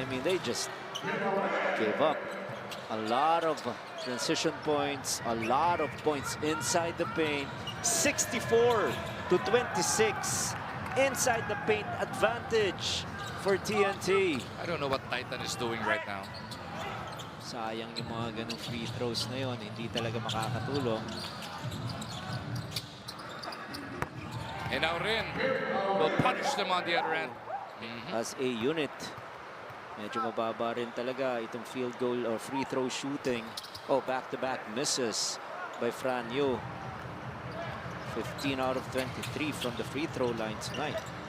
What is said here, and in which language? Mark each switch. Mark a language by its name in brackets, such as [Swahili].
[English] I mean, they just gave up a lot of transition points, a lot of points inside the paint. 64 to 26 inside the paint advantage for TNT. I don't know what Titan is doing right now. [Filipino] Sayang yung mga ganong free throws na yun. Hindi talaga makakatulong. [English] And Aurin will punish them on the other end. As a unit, [Filipino] medyo mababa rin talaga itong [English] field goal or free throw shooting. Oh, back-to-back misses by Fran Yu. 15 out of 23 from the free throw line tonight.